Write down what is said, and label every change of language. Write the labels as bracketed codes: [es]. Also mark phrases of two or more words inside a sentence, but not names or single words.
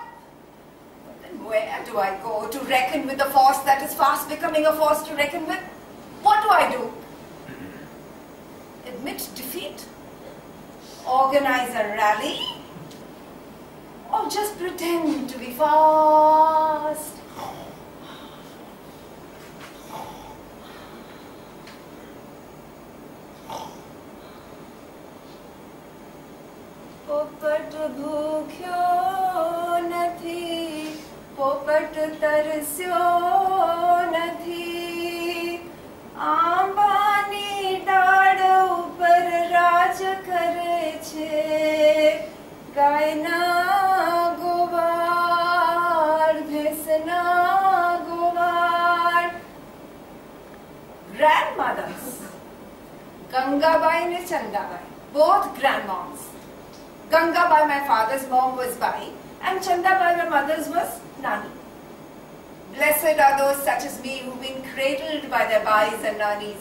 [en] But then where do I go to reckon with the force that is fast becoming a force to reckon with? What do I do? Admit defeat? Organize a rally? Or just pretend to be fast? [gu] પોપટ ભૂખ્યો નથી, પોપટ તરસ્યો नथी, आंबानी डाળ ઉપર રાજ કરે છે, ગાયના ગોવાળ, ભેંસના ગોવાળ. [en] Grandmothers, Gangabai and Chandabai, both grandmoms. Gangabai, my father's mom, was Bai, and Chandabai, my mother's, was Nani. Blessed are those such as me who've been cradled by their Bais and Nanis.